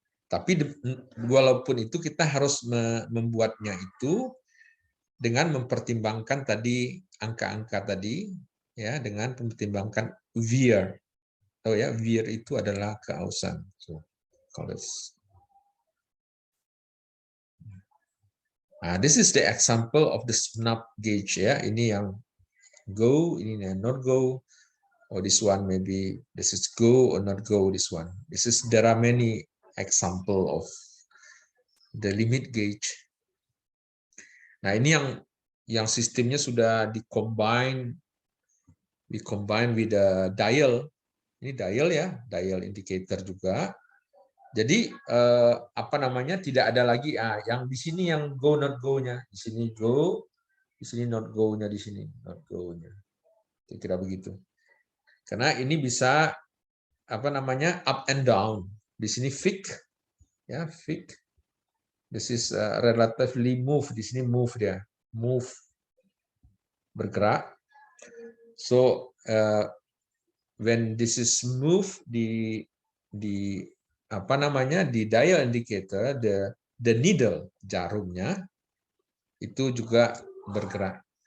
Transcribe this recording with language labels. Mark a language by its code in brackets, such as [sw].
[id] Tapi walaupun itu kita harus membuatnya itu dengan mempertimbangkan tadi angka-angka tadi ya, dengan mempertimbangkan wear. [en] Oh ya, wear [id] itu adalah keausan. [en] So, nah, this is the example of the snap gauge ya. [id] Ini yang go, ini yang not go. [en] Oh, this one maybe this is go or not go. This one. There are many example of the limit gauge. [id] Nah, ini yang sistemnya sudah dicombine [en] with the dial. [id] Ini dial ya, dial indicator juga. Jadi apa namanya? Tidak ada lagi yang di sini yang go not go-nya, di sini go, di sini not go-nya, di sini not go-nya. Kira-kira begitu. Karena ini bisa apa namanya? [en] Up and down. [id] Di sini [en] fixed ya, fixed. This is relatively move. [id] Di sini move dia, move, bergerak. [en] So when this is move [id] di apa namanya di [en] dial indicator, the needle [id] jarumnya itu juga bergerak.